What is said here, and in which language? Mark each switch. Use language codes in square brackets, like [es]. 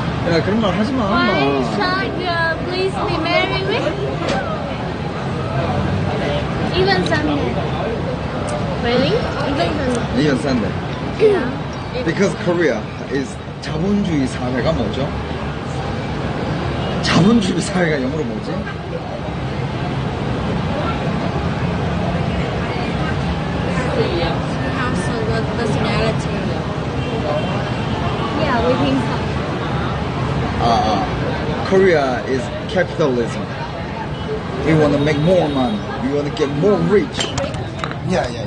[ko] 야, 그런 말 하지 마. [en] Why should you please be married with? Even Sunday. Really? Even Sunday. Yeah. Because Korea is [ko] 자본주의 사회가 뭐죠? 자본주의 사회가 영어로 뭐지? [en] You have so good personality. Yeah, we think so. Korea is capitalism. We want to make more money. We want to get more rich. Yeah.